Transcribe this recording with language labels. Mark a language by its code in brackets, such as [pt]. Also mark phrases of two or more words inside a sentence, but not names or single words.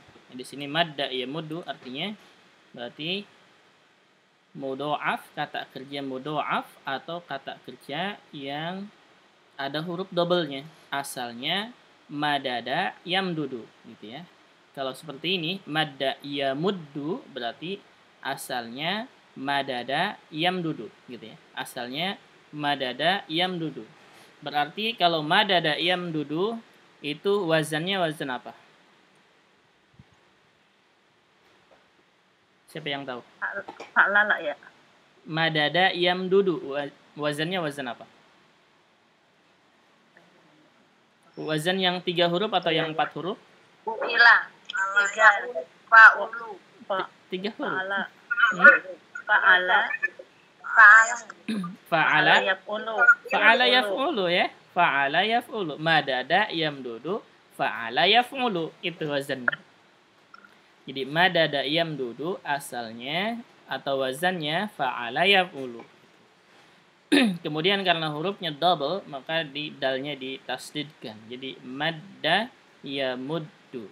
[id] Nah, di sini [ar] مدّ يمدّ [id] artinya berarti mudha'af, kata kerja mudha'af atau kata kerja yang ada huruf double-nya. Asalnya [ar] مدد يمدد, [id] gitu ya. Kalau seperti ini, [ar] مدّ يمدّ [id] berarti asalnya [ar] مدد يمدد, [id] gitu ya. Asalnya [ar] مدد يمدد. [id] Berarti kalau [ar] مدد يمدد [id] itu wazannya wazan apa? Siapa yang tahu? Fa'lala ya. [ar] مدد يمدد [id] wazannya wazan apa? Wazan yang 3 huruf atau yang 4 huruf? [ar] فُعِلَ 3 فَعُلَ. [id] 3 huruf. Fa'ala. Fa'ala yaf'ulu. [ar] فعل يفعل ya. فعل يفعل. مدد يمدد فعل يفعل. [id] Itu wazannya. Jadi [ar] مدد يمدد [id] asalnya atau wazannya [ar] فعل يفعل. [id] Kemudian karena hurufnya double, maka di dalnya ditasdidkan. Jadi [ar] مدّ يمدّ.